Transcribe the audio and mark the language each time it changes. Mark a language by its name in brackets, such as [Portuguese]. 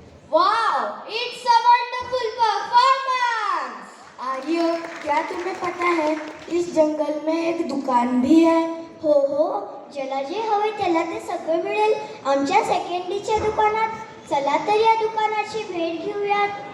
[English] Wow, it's a wonderful performance. [Hindi] आर्य, क्या तुम्हें पता है इस जंगल में एक दुकान भी है? [Marathi] हो, ज्याला जे हवे त्याला ते सगळं मिळेल आमच्या सेकंडीच्या दुकानात. चला तर या दुकानाची भेट घेऊयात.